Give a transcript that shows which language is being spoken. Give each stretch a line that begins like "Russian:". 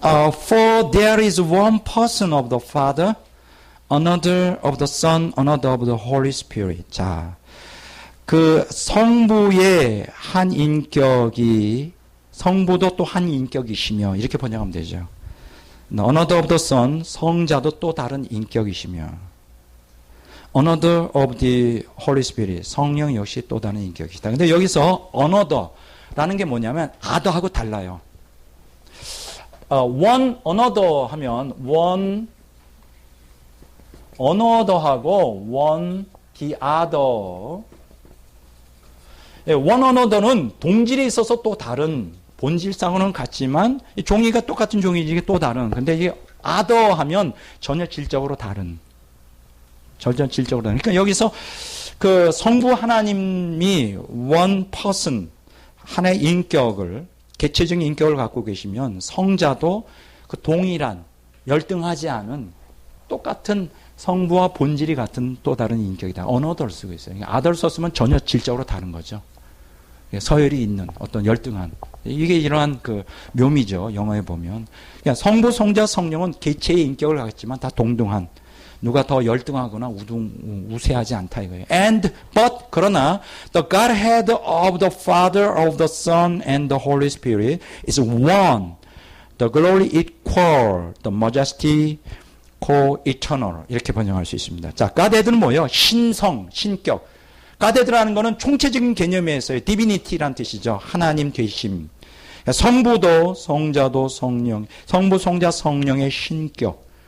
English: For there is one person of the Father, another of the Son, another of the Holy Spirit.
Korean: 자, 그 성부의 한 인격이 성부도 또 한 인격이시며 이렇게 번역하면 되죠.
English: Another of the Son,
Korean: 성자도 또 다른 인격이시며
English: Another of the Holy Spirit,
Korean: 성령 역시 또 다른 인격이시다. 근데 여기서 another라는 게 뭐냐면 other하고 달라요. one another 하면 one another하고 one the other. one another는 동질에 있어서 또 다른, 본질상으로는 같지만 종이가 똑같은 종이지 또 다른. 근데 이게 other 하면 전혀 질적으로 다른. 전혀 질적으로 다른. 그러니까 여기서 그 성부 하나님이 one person, 하나의 인격을, 개체적인 인격을 갖고 계시면 성자도 그 동일한, 열등하지 않은 똑같은 성부와 본질이 같은 또 다른 인격이다. another 쓰고 있어요. other 썼으면 전혀 질적으로 다른 거죠. 서열이 있는 어떤 열등한. 이게 이러한 그 묘미죠. 영어에 보면. 그러니까 성부, 성자, 성령은 개체의 인격을 갖지만 다 동등한. 누가 더 열등하거나 우세하지 않다 이거예요.
English: But
Korean: 그러나
English: the Godhead of the Father, of the Son, and the Holy Spirit is one. The glory equal, the majesty co-eternal.
Korean: 이렇게 번역할 수 있습니다. 자, Godhead는 뭐예요? 신성, 신격. Godhead라는 거는 총체적인 개념에서의 divinity라는 뜻이죠. 하나님 되심. 성부도 성자도 성령, 성부, 성자, 성령의 신격.